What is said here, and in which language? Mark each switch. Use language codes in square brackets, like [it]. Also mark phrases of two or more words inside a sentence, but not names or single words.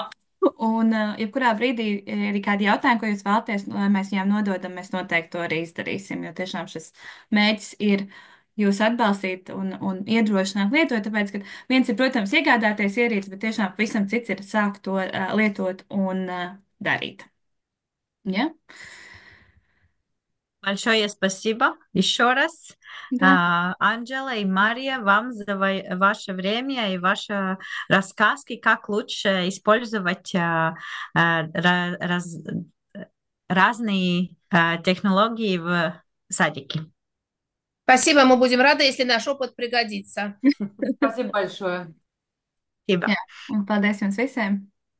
[lv] Un, jebkurā brīdī ir kādi jautājumi, ko jūs vēlaties, lai mēs viņām nododam, mēs noteikti to arī izdarīsim, jo tiešām šis mērķis ir jūs atbalstīt un iedrošināt lietot, tāpēc, ka viens ir, protams, iegādāties ierīci, bet tiešām pavisam cits ir sākt to lietot un дарить. Ja? [ru] Большое спасибо еще раз. Да. Анджела и Мария, вам за ваше время и ваши рассказки, как лучше использовать разные технологии в садике. Спасибо, мы будем рады, если наш опыт пригодится. Спасибо большое. Спасибо. [lv] Jā, un paldies jums visiem!